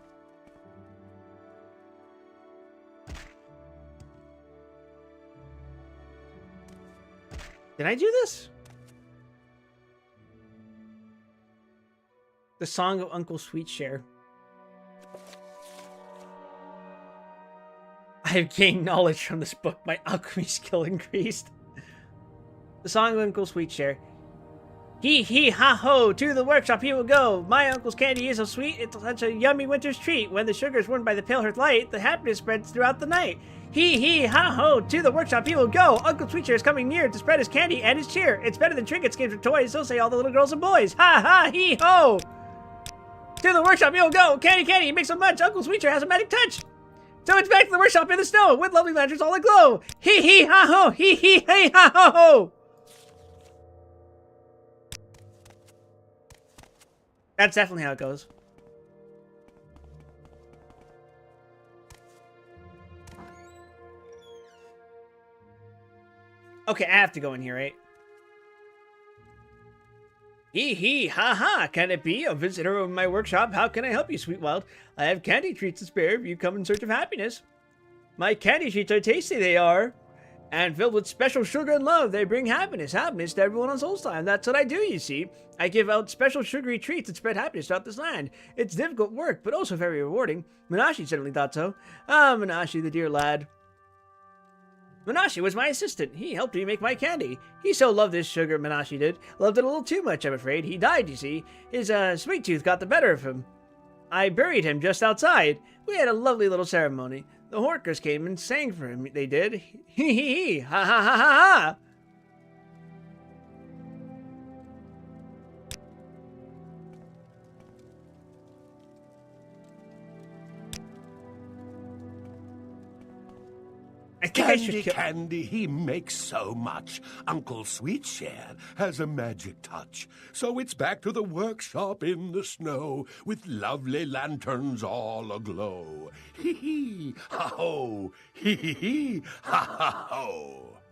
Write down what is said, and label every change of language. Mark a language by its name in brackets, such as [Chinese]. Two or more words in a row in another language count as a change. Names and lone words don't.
[English] Did I do this? The Song of Uncle Sweetshare. I have gained knowledge from this book. My alchemy skill increased. The Song of Uncle Sweetshare. Hee hee ha ho, to the workshop he will go. My uncle's candy is so sweet, it's such a yummy winter's treat. When the sugar is warmed by the pale earth light, the happiness spreads throughout the night. Hee hee ha ho, to the workshop he will go. Uncle Sweetshare is coming near to spread his candy and his cheer. It's better than trinkets, games, or toys, so say all the little girls and boys. Ha ha hee ho! To the workshop he will go. Candy, candy, he makes so much. Uncle Sweetshare has a magic touch. So it's back to the workshop in the snow with lovely lanterns all aglow. Hee hee ha ho, hee hee hey ha ho ho. That's definitely how it goes. Okay, I have to go in here, right? Hee hee, ha ha, can it be? A visitor of my workshop? How can I help you, Sweetwild? I have candy treats to spare if you come in search of happiness. My candy treats are tasty, they are. And filled with special sugar and love, they bring happiness. Happiness to everyone on Solstheim. That's what I do, you see. I give out special sugary treats that spread happiness throughout this land. It's difficult work, but also very rewarding. Minashi certainly thought so. Ah, Minashi, the dear lad. Minashi was my assistant. He helped me make my candy. He so loved his sugar, Minashi did. Loved it a little too much, I'm afraid. He died, you see. His sweet tooth got the better of him. I buried him just outside. We had a lovely little ceremony. The Horkers came and sang for him, they did. Hee hee hee, ha ha ha ha ha! I think I should kill... Candy, he makes so much. Uncle Sweetshare has a magic touch. So it's back to the workshop in the snow, with lovely lanterns all aglow. Hee hee, ha ho, hee hee hee, ha ha ho.